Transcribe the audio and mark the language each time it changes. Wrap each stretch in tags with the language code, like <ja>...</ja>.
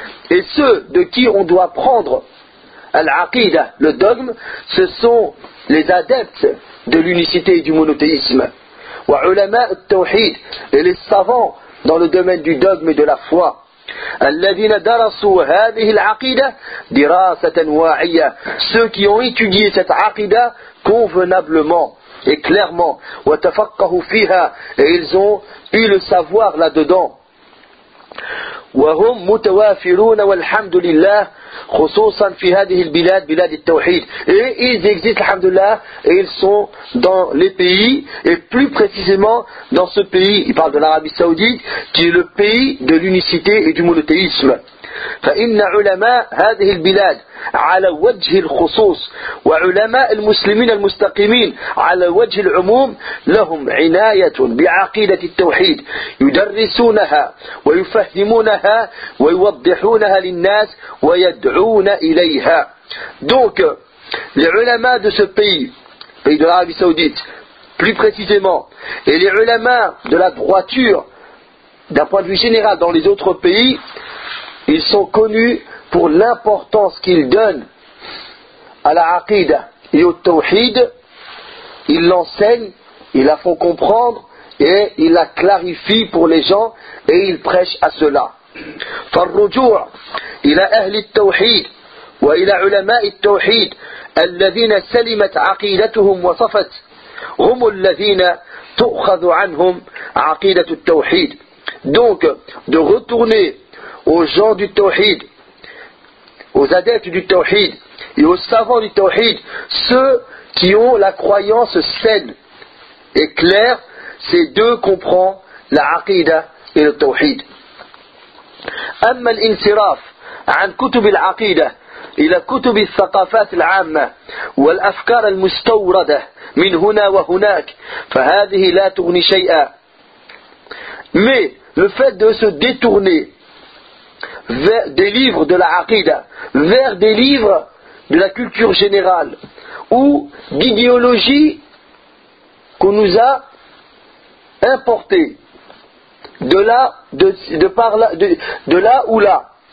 <fr>Et ceux de qui on doit prendre l'aqida, le dogme, ce sont les adeptes de l'unicité et du monothéisme.</fr> <ar>وعلماء التوحيد</ar> <fr>les savants dans le domaine du dogme et de la foi.</fr> <ar>الذين درسوا هذه العقيدة دراسة واعية.</ar> <fr>Ceux qui ont étudié cette aqida convenablement et clairement.</fr> <ar>وتفقهوا فيها.</ar> <fr>Et ils ont eu le savoir là-dedans.</fr> <ar>وهم متوافرون والحمد لله خصوصا في هذه البلاد بلاد التوحيد.</ar> <fr>Et ils existent alhamdulillah, et ils sont dans les pays, et plus précisément dans ce pays, il parle de l'Arabie Saoudite, qui est le pays de l'unicité et du monothéisme.</fr> <ar>فإن علماء هذه البلاد على وجه الخصوص وعلماء المسلمين المستقيمين على وجه العموم لهم عناية بعقيدة التوحيد يدرسونها ويفهمونها ويوضحونها للناس ويدعون إليها.</ar> <fr>Donc les ulama de ce pays de l'Arabie Saoudite plus précisément, et les ulama de la droiture d'un point de vue général dans les autres pays, ils sont connus pour l'importance qu'ils donnent à la aqida et au tawhid. Ils l'enseignent, ils la font comprendre et ils la clarifient pour les gens et ils prêchent à cela.</fr> <ar>فالرجوع إلى أهل التوحيد وإلى علماء التوحيد الذين سلمت عقيدتهم وصفت هم الذين تؤخذ عنهم عقيدة التوحيد.</ar> <fr>Donc, de retourner aux gens du tawhid, aux adeptes du tawhid et aux savants du tawhid, ceux qui ont la croyance saine et claire, c'est d'eux qu'on prend la aqida et le tawhid.</fr> <ar>Amma al-insiraf an kutub al-aqida إلى كتب الثقافات العامة والأفكار المستوردة من هنا وهناك فهذه لا تغني شيئا.</ar> <fr>Mais le fait de se détourner des livres de la Aqida vers des livres de la culture générale ou d'idéologie qu'on nous a importée de là, de par là, de là ou là.</fr>